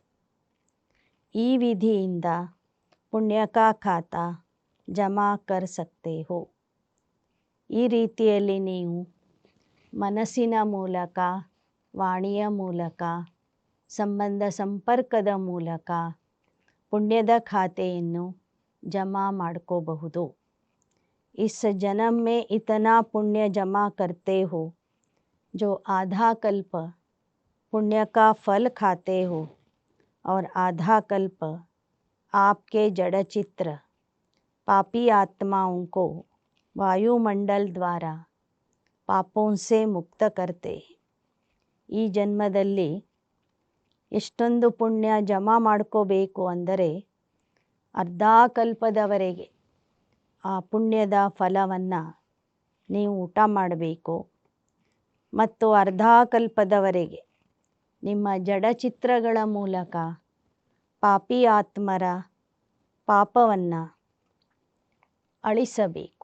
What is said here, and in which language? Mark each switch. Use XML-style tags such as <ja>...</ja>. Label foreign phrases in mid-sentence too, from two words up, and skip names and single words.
<kn>ಈ ವಿಧಿಯಿಂದ</kn> <hi>पुण्य का खाता जमा कर सकते हो.</hi> <kn>ಈ ರೀತಿಯಲ್ಲಿ ನೀವು ಮನಸ್ಸಿನ ಮೂಲಕ, ವಾಣಿಯ ಮೂಲಕ, ಸಂಬಂಧ ಸಂಪರ್ಕದ ಮೂಲಕ ಪುಣ್ಯದ ಖಾತೆಯನ್ನು ಜಮಾ ಮಾಡ್ಕೋಬಹುದು.</kn> <hi>इस जन्म में इतना पुण्य जमा करते हो जो आधा कल्प पुण्य का फल खाते हो और आधा कल्प आपके जड़ चित्र पापी आत्माओं को वायुमंडल द्वारा पापों से मुक्त करते.</hi> <kn>ಈ ಜನ್ಮದಲ್ಲಿ ಎಷ್ಟೊಂದು ಪುಣ್ಯ ಜಮಾ ಮಾಡ್ಕೋಬೇಕು ಅಂದರೆ ಅರ್ಧ ಕಲ್ಪದವರೆಗೆ ಆ ಪುಣ್ಯದ ಫಲವನ್ನು ನೀವು ಊಟ ಮಾಡಬೇಕು ಮತ್ತು ಅರ್ಧ ಕಲ್ಪದವರೆಗೆ ನಿಮ್ಮ ಜಡಚಿತ್ರಗಳ ಮೂಲಕ ಪಾಪಿ ಆತ್ಮರ ಪಾಪವನ್ನು ಅಳಿಸಬೇಕು.</kn>